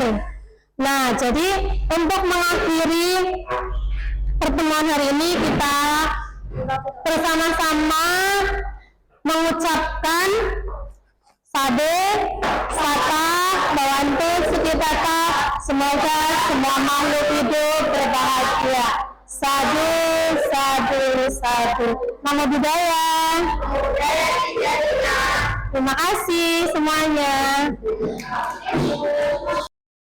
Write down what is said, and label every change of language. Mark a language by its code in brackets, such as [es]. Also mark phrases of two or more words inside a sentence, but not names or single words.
[id] Nah, jadi untuk mengakhiri pertemuan hari ini kita bersama-sama mengucapkan [pi] Sade, Sata, Bawantu, Sukitata, [id] semoga semua makhluk hidup berbahagia. [pi] Sadu, sadu, sadu. Namo Buddhaya. [id] Terima kasih semuanya.